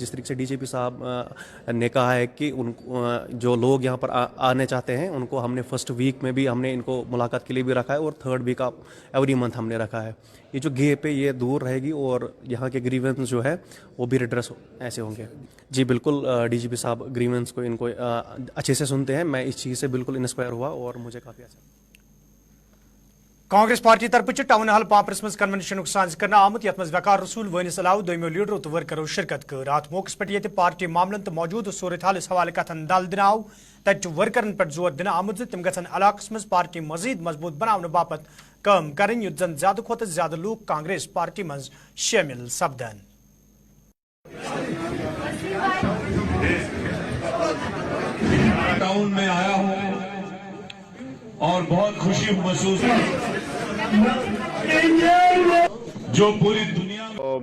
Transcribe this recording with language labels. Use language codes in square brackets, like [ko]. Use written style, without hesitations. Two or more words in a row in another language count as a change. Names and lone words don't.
[ur] جس طریقے سے ڈی جی پی صاحب نے کہا ہے کہ ان جو لوگ یہاں پر آنے چاہتے ہیں ان کو ہم نے [en] first week [ur] میں بھی ہم نے ان کو ملاقات کے لیے بھی رکھا ہے اور [en] 3rd week of every month [ur] ہم نے رکھا ہے. یہ جو گیپ ہے یہ دور رہے گی اور یہاں کے گریونس جو ہے وہ بھی ریڈریس ایسے ہوں گے. جی بالکل ڈی جی پی صاحب گریونس کو ان کو اچھے سے سنتے ہیں. میں اس چیز سے بالکل انسپائر ہوا اور مجھے کافی اچھا. [ks] کانگریس پارٹی طرف ٹاؤن ہال پاپرس مز کنونشن سانز کرنا آمت یت مز وقار رسول وانس علاوہ دویمو لیڈرو تو ورکرو شرکت کر. ات موقع پہ یہ پارٹی معاملن تو موجود صورت حالس حوالہ کتن دل دن آو. تت ورکرن پہ زور دن آمت تم گھن علاقس مز پارٹی مزید مضبوط بنانے باپت کام کریں یت زن زیادہ کھت زیادہ لوگ کانگریس پارٹی مز شامل سپدن. [ur] ٹاؤن میں آیا ہوں اور بہت خوشی محسوس جو پوری دنیا